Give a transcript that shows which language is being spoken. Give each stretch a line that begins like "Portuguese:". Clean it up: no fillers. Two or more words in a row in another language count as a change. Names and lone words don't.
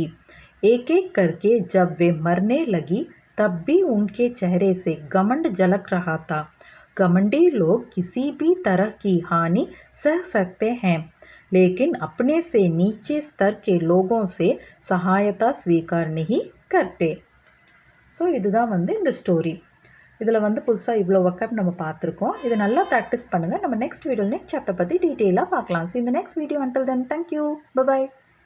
Hindi: एक एक करके जब वे मरने लगी तब भी उनके चेहरे से घमंड झलक रहा था. घमंडी लोग किसी भी तरह की हानि सह सकते हैं, लेकिन अपने से नीचे स्तर के लोगों से सहायता स्वीकार नहीं करते.
Tamil: ஸோ இதுதான் வந்து இந்த ஸ்டோரி. இதில் வந்து புதுசாக இவ்வளோ ஒர்க்கப் நம்ம பார்த்துருக்கோம். இதை நல்லா ப்ராக்டிஸ் பண்ணுங்கள். நம்ம
English: next video next chapter
Tamil: பற்றி டீட்டெயிலாக பார்க்கலாம். ஸோ இந்த
English: next video. Until then, thank you, bye.